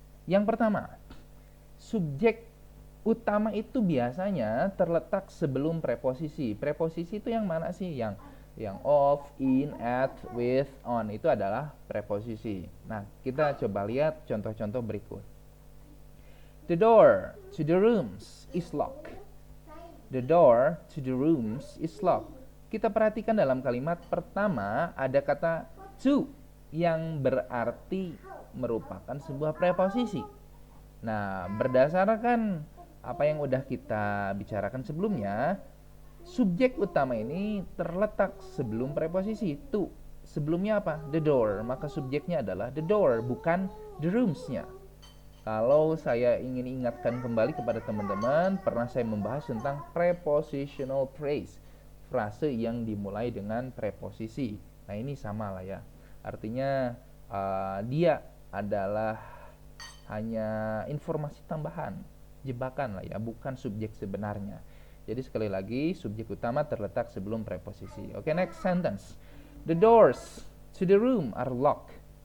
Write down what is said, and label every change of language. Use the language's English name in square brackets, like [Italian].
[Indonesian] Yang pertama, subjek utama itu biasanya terletak sebelum preposisi. Preposisi itu yang mana sih? Yang of, in, at, with, on itu adalah preposisi. Nah, kita coba lihat contoh-contoh berikut. [English] The door to the rooms is locked. The door to the rooms is locked. [Indonesian] Kita perhatikan dalam kalimat pertama ada kata to yang berarti merupakan sebuah preposisi. Nah, berdasarkan apa yang udah kita bicarakan sebelumnya, subjek utama ini terletak sebelum preposisi to. Sebelumnya apa? [English] The door. [Indonesian] Maka subjeknya adalah the door, bukan the rooms-nya. Kalau saya ingin ingatkan kembali kepada teman-teman, pernah saya membahas tentang prepositional phrase, frase yang dimulai dengan preposisi. Nah, ini sama lah ya. Artinya dia adalah hanya informasi tambahan, jebakan lah ya, bukan subjek sebenarnya. Jadi sekali lagi, subjek utama terletak sebelum preposisi. [English] Oke, next sentence. The doors to the room are locked.